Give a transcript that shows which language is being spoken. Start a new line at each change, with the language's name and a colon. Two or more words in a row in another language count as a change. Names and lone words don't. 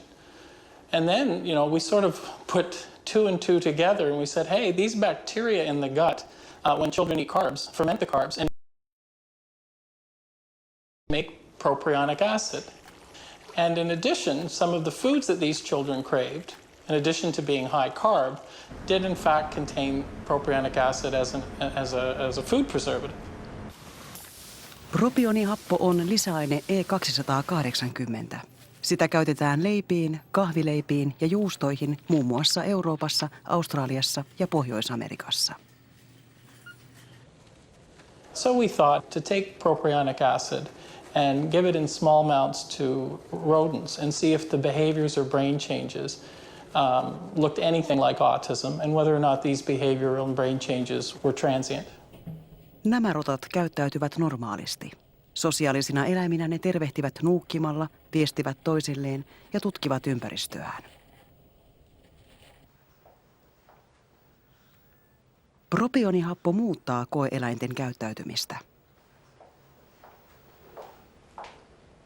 English: And then, we sort of put two and two together, and we said, hey, these bacteria in the gut, when children eat carbs, ferment the carbs and make propionic acid. And in addition, some of the foods that these children craved, in addition to being high carb, did in fact contain propionic acid as a food preservative.
Finnish: Propionihappo on lisäaine E280. Sitä käytetään leipiin, kahvileipiin ja juustoihin muun muassa Euroopassa, Australiassa ja Pohjois-Amerikassa.
English: So we thought to take propionic acid and give it in small amounts to rodents and see if the behaviors or brain changes looked anything like autism and whether or not these behavioral and brain changes were transient.
Finnish: Nämä rotat käyttäytyvät normaalisti. Sosiaalisina eläiminä ne tervehtivät nuukkimalla, viestivät toisilleen ja tutkivat ympäristöään. Propionihappo muuttaa koe-eläinten käyttäytymistä.